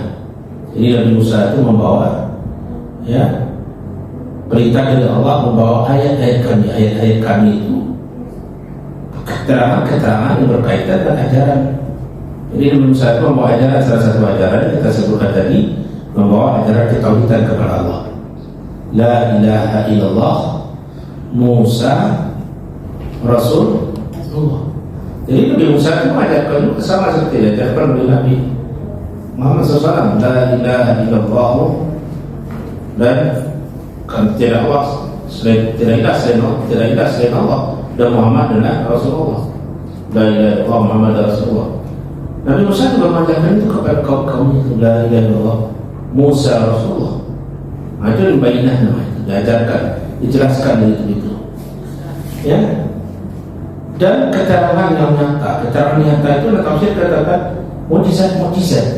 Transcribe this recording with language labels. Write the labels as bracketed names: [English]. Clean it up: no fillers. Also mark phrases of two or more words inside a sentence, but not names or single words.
[Indonesian] Jadi Nabi Musa itu membawa, ya, perintah dari Allah, membawa ayat-ayat kami itu keterangan-keterangan yang berkaitan dengan ajaran. Jadi Nabi Musa itu membawa ajaran, salah satu ajaran yang kita sebutkan tadi, membawa ajaran ketauhidan kepada Allah. [Arabic] لا إله إلا الله موسى رسول الله. [Indonesian] Jadi Nabi Musa itu mengajarkan sama seperti diajarkan oleh Nabi Muhammad SAW. [Arabic] لا إله إلا الله, [Indonesian] dan kan tidak Allah selain, tidak ilah selain Allah, dan Muhammad adalah Rasulullah. [Arabic] لا إله إلا الله محمد رسول الله. [Indonesian] Nabi Musa juga mengajarkan itu kepada kaum itu. [Arabic] لا إله إلا الله موسى رسول الله. [Indonesian] Itu bayinah namanya, diajarkan, dijelaskan itu. Ya. Dan keterangan yang nyata, keterangan nyata itu tafsir katakan mukjizat.